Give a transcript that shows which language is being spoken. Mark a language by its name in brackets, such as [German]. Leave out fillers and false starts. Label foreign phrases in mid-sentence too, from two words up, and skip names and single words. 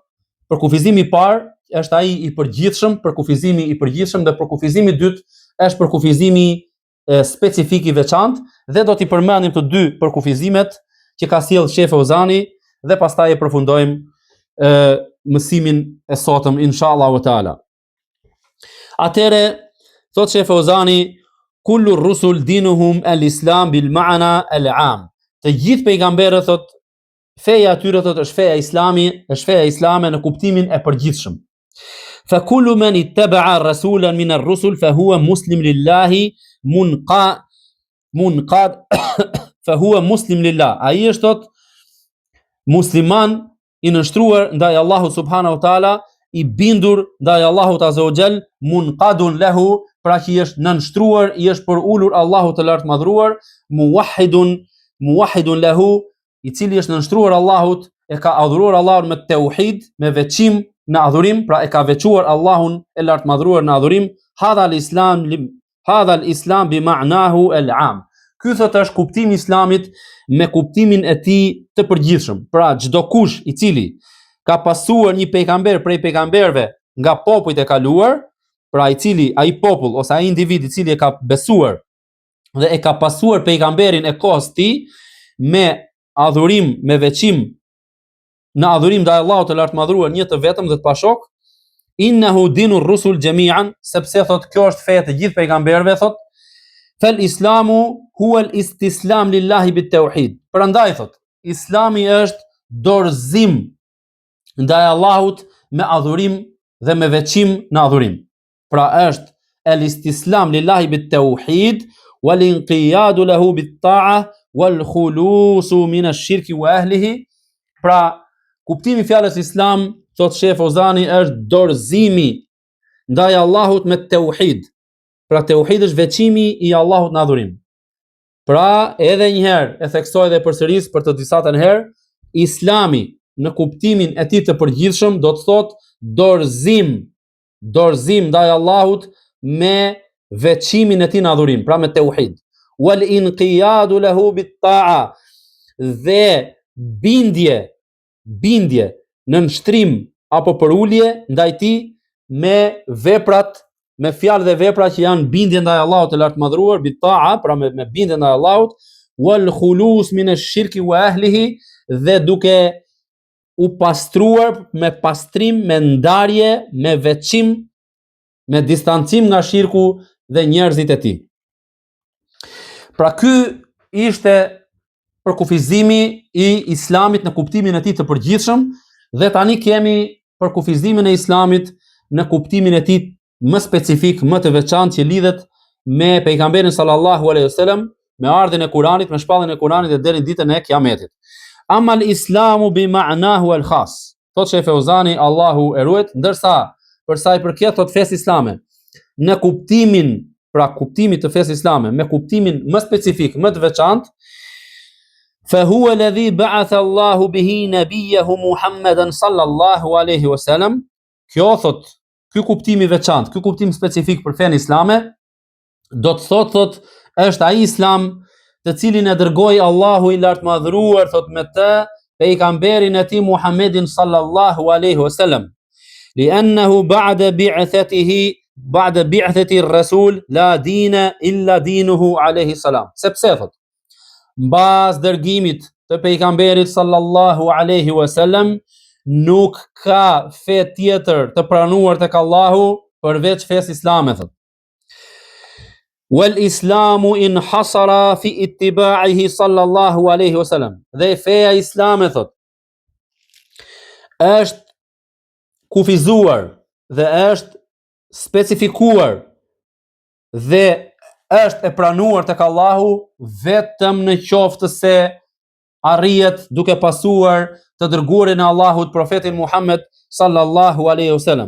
[Albanian] Përkufizimi i parë është ai i përgjithshëm, përkufizimi i përgjithshëm, dhe përkufizimi i dytë është përkufizimi specifik i veçantë, dhe do t'i përmendim të dy përkufizimet që ka sjell Sheh Fauzani, dhe pastaj e përfundojmë mësimin e sotëm [Arabic] إن شاء الله تعالى. [Albanian] Atëre thot Sheh Fauzani, [Arabic] كل الرسل دينهم الإسلام بالمعنى العام. [Albanian] Të gjithë pejgamberët thot feja e tyre thot është feja islami, është feja islame në kuptimin e përgjithshëm. [Arabic] فكل من اتبع رسولا من الرسل فهو مسلم لله منقاد فهو مسلم لله. [Albanian] Ai është thot musliman i nështruar ndaj Allahut [Arabic] سبحانه وتعالى, [Albanian] i bindur ndaj Allahut [Arabic] عز وجل, منقاد له, [Albanian] pra që i është nënshtruar, i është për ulur Allahut të lartë madhruar, [Arabic] موحد له, [Albanian] i cili është nënshtruar Allahut, e ka adhuruar Allahun me tauhid, me veçim në adhurim, pra e ka veçuar Allahun e lartë madhruar në adhurim. [Arabic] هذا الإسلام بمعناه العام. [Albanian] Ky thot është kuptimi i islamit me kuptimin e tij të përgjithshëm. Pra çdo kush i cili ka pasuar një pejgamber prej pejgamberëve nga popujt e kaluar, pra i cili ai popull ose ai individ i cili e ka besuar dhe e ka pasuar pejgamberin e kohës tij me adhurim, me veçim në adhurim ndaj Allahut të lartë madhruar, një të vetëm dhe të pashok, [Arabic] إنه دين الرسل جميعا, [Albanian] sepse thot kjo është feja të gjithë pejgamberëve, thot [Arabic] فالإسلام هو الاستسلام لله بالتوحيد. [Albanian] Prandaj thot islami është dorëzim ndaj Allahut me adhurim dhe me veçim në adhurim. [Arabic] Pra është الاستسلام لله بالتوحيد والانقياد له بالطاعة والخلوص من الشرك وأهله. [Albanian] Pra kuptimi i fjalës islam, thot Sheh Fauzani, është dorëzimi ndaj Allahut me tauhid. Pra tauhid është veçimi i Allahut në adhurim. Pra edhe një herë e theksoj dhe përsëris për të disatën herë, islami në kuptimin e tij të përgjithshëm do të thotë dorëzim ndaj Allahut me veçimin e tij në adhurim, pra me tauhid. [Arabic] والانقياد له بالطاعة, [Albanian] dhe bindje në nështrim apo për ulje ndaj tij me veprat, me fjalë dhe vepra që janë bindje ndaj Allahut të lartëmadhëruar, [Arabic] بالطاعة, [Albanian] pra me bindje ndaj Allahut, [Arabic] والخلوص من الشرك وأهله, [Albanian] dhe duke u pastruar me pastrim, me ndarje, me veçim, me distancim nga shirku dhe njerëzit e tij. Pra ky ishte përkufizimi i Islamit në kuptimin e tij të përgjithshëm, dhe tani kemi përkufizimin e Islamit në kuptimin e tij më specifik, më të veçantë, që lidhet me pejgamberin [Arabic] صلى الله عليه وسلم, [Albanian] me ardhin e Kuranit, me shpalljen e Kuranit dhe deri në ditën e Kiametit. [Arabic] أما الإسلام بمعناه الخاص, [Albanian] thot Sheh Feuzani, Allahu e ruajt, ndërsa për sa i përket thot fesë islame, në kuptimin, pra kuptimit të fesë islame, me kuptimin më specifik, më të veçantë, [Arabic] فهو الذي بعث الله به نبيه محمدا صلى الله عليه وسلم. [Albanian] Kjo thot, ky kuptim i veçantë, ky kuptim specifik për fenë islame, do të thot është ai Islam të cilin e dërgoi Allahu i lartëmadhëruar, thot me të pejgamberin e tij Muhammedin [Arabic] صلى الله عليه وسلم. لأنه بعد بعثة الرسول لا دين إلا دينه عليه السلام. [Albanian] Sepse thot, mbas dërgimit të pejgamberit [Arabic] صلى الله عليه وسلم, [Albanian] nuk ka fe tjetër të pranuar tek Allahu përveç fesë islame, thot. [Arabic] والإسلام انحصر في اتباعه صلى الله عليه وسلم. [Albanian] Dhe feja islame, thot, është kufizuar dhe është specifikuar dhe është e pranuar tek Allahu vetëm në qoftë se arrihet duke pasuar të dërguarin e Allahut, profetin Muhammed [Arabic] صلى الله عليه وسلم.